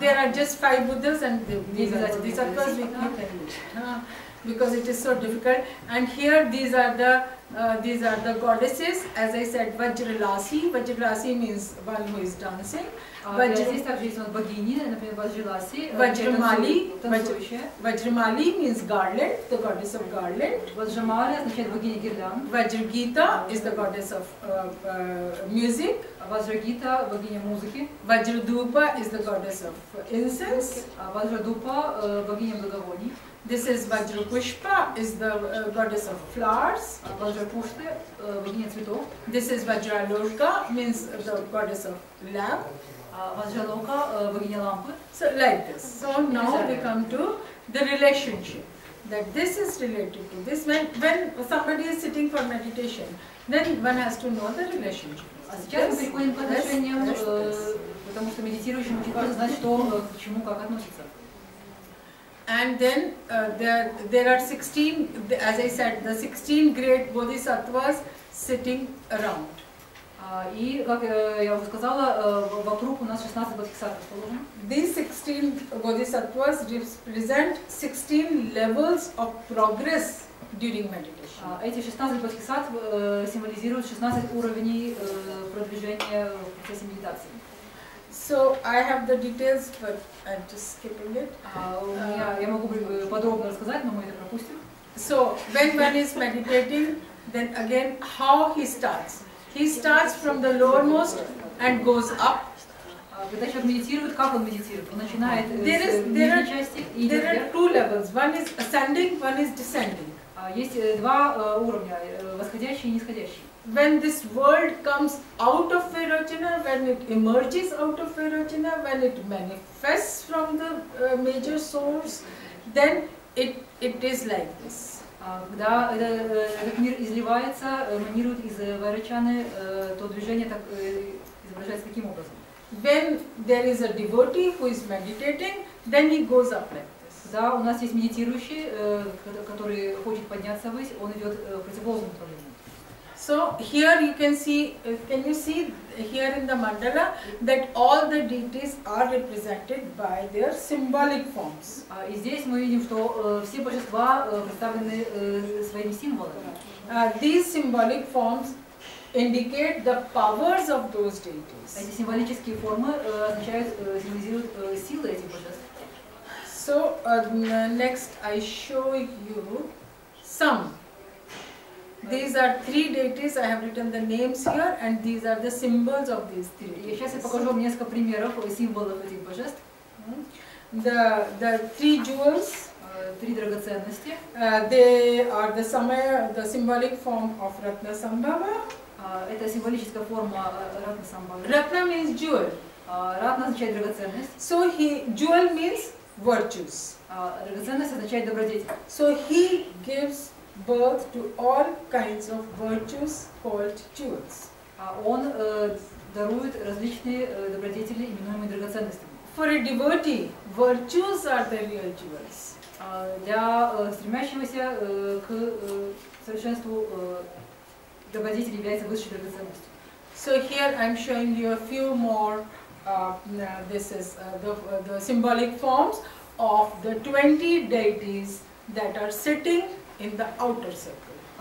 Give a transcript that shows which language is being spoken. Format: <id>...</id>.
<en>There are just 5 Buddhas and these are Bodhisattvas, you can leave it. Because it is so difficult. And here these are the goddesses. As I said, Vajralasi. Vajralasi means one who is dancing.</en> <ru>Здесь также есть богини, например, Ваджраласи,</ru> <en>Vajramali. Vajramali means garland, the goddess of garland.</en> <ru>Ваджрамали означает богиня гирлянд.</ru> <en>Vajragita is the goddess of music.</en> <ru>Ваджрагита богиня музыки.</ru> <en>Vajradupa is the goddess of incense.</en> <ru>Ваджрадупа богиня благовоний.</ru> <en>This is Vajrapushpa, is the goddess of flowers.</en> <ru>Ваджрапушты богиня цветов.</ru> <en>This is Vajraloka, means the goddess of lamp.</en> <ru>Ваджралока богиня лампы.</ru> <en>So like this. So now we come to the relationship. That this is related to this. When somebody is sitting for meditation, then one has to know the relationship.</en> <ru>А сейчас мы переходим к отношениям, потому что медитирующим очень важно знать, что к чему как относится.</ru> <en>And then there are 16, as I said, the 16 great bodhisattvas sitting around.</en> <ru>И, как я уже сказала, вокруг у нас 16 бодхисаттв расположено.</ru> <en>These 16 bodhisattvas represent 16 levels of progress during meditation.</en> <ru>Эти 16 бодхисаттв символизируют 16 уровней продвижения в процессе медитации.</ru> <en>So I have the details, but I'm just skipping it.</en> <ru>Я могу подробно рассказать, но мы это пропустим.</ru> <en>So when one is meditating, then again how he starts. He starts from the lowermost and goes up.</en> <ru>Когда человек медитирует, как он медитирует? Он начинает с нижней части и идет</ru> <en>There are</en> <ru>вверх.</ru> <en>2 levels. One is ascending, one is descending.</en> <ru>Есть 2 уровня, восходящий и нисходящий.</ru> <en>When this world comes out of Vairochana, when it emerges out of Vairochana, when it manifests from the major source, then it is like this.</en> <ru>Когда этот мир изливается, эманирует из Вайрочаны, то движение так, изображается таким образом.</ru> <en>When there is a devotee who is meditating, then he goes up like this.</en> <ru>Когда у нас есть медитирующий, который хочет подняться ввысь, он идет в противоположном направлении.</ru> <en>So here you can see here in the mandala that all the deities are represented by their symbolic forms.</en> <ru>И здесь мы видим, что все божества представлены своими символами.</ru> <en>These symbolic forms indicate the powers of those deities.</en> <ru>Эти символические формы символизируют силы этих божеств.</ru> <en>So next I show you some. These are 3 deities. I have written the names here, and these are the symbols of these 3 deities.</en> <ru>Сейчас я покажу вам несколько примеров символов этих божеств.</ru> <en>The 3 jewels.</en> <ru>3 драгоценности.</ru> <en>They are the symbolic form of Ratnasambhava.</en> <ru>Это символическая форма Ратнасамбхавы.</ru> <en>Ratna means jewel.</en> <ru>Ратна означает драгоценность.</ru> <en>So jewel means virtues.</en> <ru>Драгоценность означает добродетель.</ru> <en>So he gives birth to all kinds of virtues called jewels.</en> <ru>Он дарует различные добродетели, именуемые драгоценностями.</ru> <en>For a devotee, virtues are the real jewels.</en> <ru>Для стремящегося к совершенству добродетель является высшей драгоценностью.</ru> <en>So here I am showing you a few more. This is the symbolic forms of the 20 deities that are sitting in the outer circle.</en>